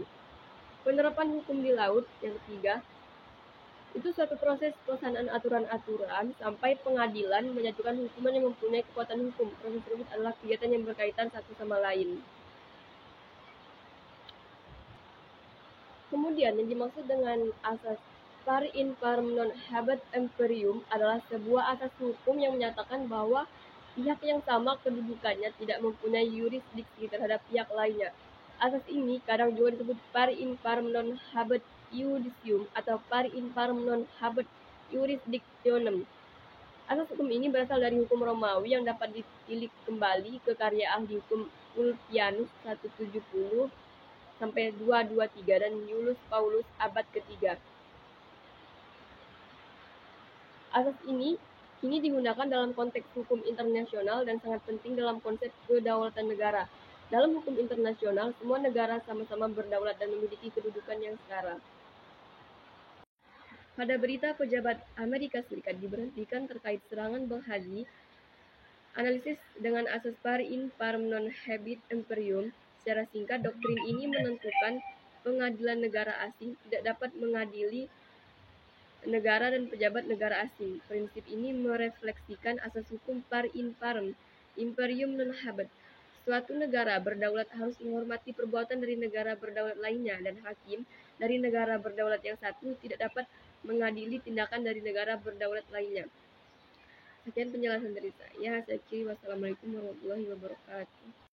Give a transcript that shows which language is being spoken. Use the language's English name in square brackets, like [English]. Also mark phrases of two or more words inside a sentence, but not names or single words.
[Indonesian] Penerapan hukum di laut, yang ketiga, itu suatu proses pelaksanaan aturan-aturan sampai pengadilan menjatuhkan hukuman yang mempunyai kekuatan hukum. Proses tersebut adalah kegiatan yang berkaitan satu sama lain. Kemudian yang dimaksud dengan asas [Latin] pari in parem non habet imperium [Indonesian] adalah sebuah asas hukum yang menyatakan bahwa pihak yang sama kedudukannya tidak mempunyai yurisdiksi terhadap pihak lainnya. Asas ini kadang juga disebut [Latin] pari in parem non habet iudicium [Indonesian] atau [Latin] pari in parem non habet jurisdictionem. [Indonesian] Asas hukum ini berasal dari hukum Romawi yang dapat ditilik kembali ke karya ahli hukum Ulpianus 170 sampai 223 dan Iulius Paulus abad ketiga. Asas ini kini digunakan dalam konteks hukum internasional dan sangat penting dalam konsep kedaulatan negara. Dalam hukum internasional, semua negara sama-sama berdaulat dan memiliki kedudukan yang setara. Pada berita pejabat Amerika Serikat diberhentikan terkait serangan Bank Haji, analisis dengan asas [Latin] pari in parem non habet imperium. [Indonesian] Secara singkat, doktrin ini menentukan pengadilan negara asing tidak dapat mengadili negara dan pejabat negara asing. Prinsip ini merefleksikan asas hukum [Latin] pari in parem, imperium non habet. [Indonesian] Suatu negara berdaulat harus menghormati perbuatan dari negara berdaulat lainnya, dan hakim dari negara berdaulat yang satu tidak dapat mengadili tindakan dari negara berdaulat lainnya. Sekian penjelasan dari saya. Saya akhiri. [Arabic] والسلام عليكم ورحمة الله وبركاته.